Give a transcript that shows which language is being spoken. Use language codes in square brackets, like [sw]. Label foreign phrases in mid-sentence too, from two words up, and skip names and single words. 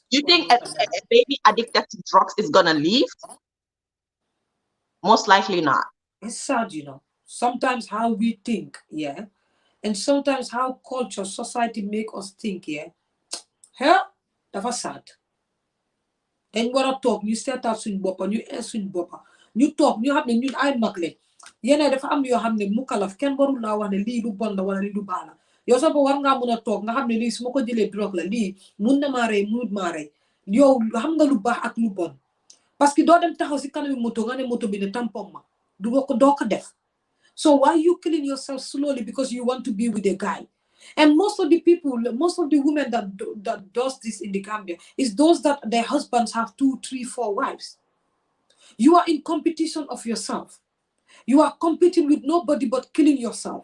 [en] You think a baby addicted to drugs is gonna leave? Most likely not. It's sad, you know. Sometimes how we think, yeah, and sometimes how culture, society make us think, yeah. Hell, that's sad. [wo] Dañ war a toog ñu seetaat suñ boppa ñu suñ boppa ñu toog ñu xam ne ñun ay mag lañ yeneen dafa am yoo xam ne mu kalaf kenn warul laa wax ne lii lu bon la wala lii lu baax la yow sax ba war ngaa mun a toog nga xam ne lii su ma ko jëlee drogue la lii mun na maa rey munut maa rey yow xam nga lu baax ak lu bon [fr] parce que [wo] doo dem taxaw si kanami moto nga ne moto bi ne tampon ma doo ko def. [en] So why are you killing yourself slowly because you want to be with a guy? And most of the people, most of the women that does this in the Gambia is those that their husbands have 2, 3, 4 wives. You are in competition of yourself. You are competing with nobody but killing yourself.